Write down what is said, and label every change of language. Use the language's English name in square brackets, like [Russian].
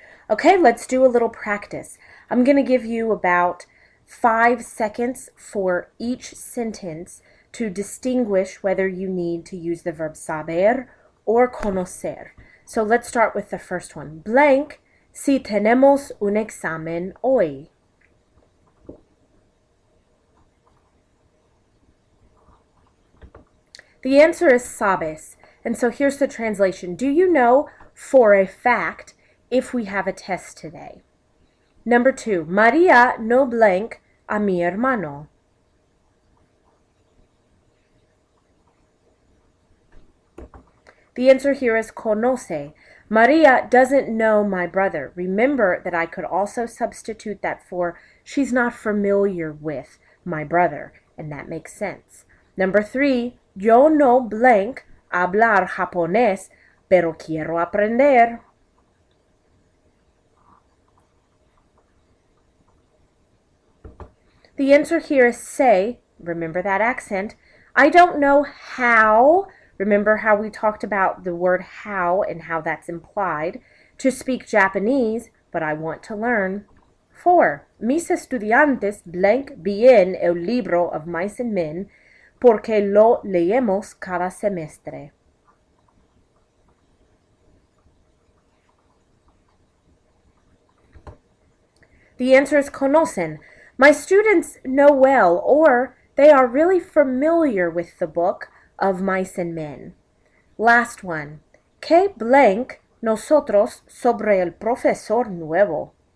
[English] Okay, let's do a little practice. I'm going to give you about 5 seconds for each sentence to distinguish whether you need to use the verb saber or conocer. So let's start with the first one. [Spanish] Blank, si tenemos un examen hoy. [English] The answer is sabes. And so here's the translation. Do you know for a fact if we have a test today? [Spanish] Number 2, María no blank a mi hermano. [English] The answer here is conoce. María doesn't know my brother. Remember that I could also substitute that for she's not familiar with my brother, and that makes sense. [Spanish] Number 3, yo no blank hablar japonés, pero quiero aprender. [English] The answer here is say, remember that accent. I don't know how, remember how we talked about the word how and how that's implied, to speak Japanese, but I want to learn. [Spanish] 4. Mis estudiantes blank bien el libro of Mice and Men porque lo leemos cada semestre. [English] The answer is conocen. My students know well, or they are really familiar with the book of Mice and Men. Last one. [Spanish] ¿Qué blank nosotros sobre el profesor nuevo?